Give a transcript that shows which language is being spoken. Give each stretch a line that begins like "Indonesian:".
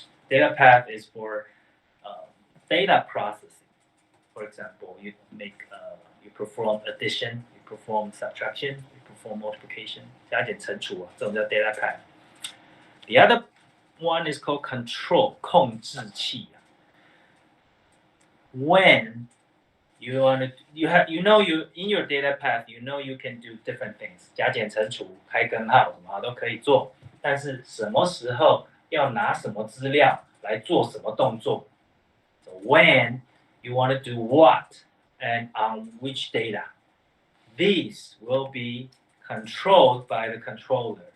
English: Data path is for data processing. For example, you perform addition, you perform subtraction, you perform multiplication.
Chinese: 加减乘除这种叫 data path.
English: The other one is called control, 控制器. When you in your data path, you can do different things.
Chinese: 加减乘除、开根号什么都可以做，但是什么时候要拿什么资料来做什么动作 ？
English: So when you want to do what and on which data, these will be controlled by the controller.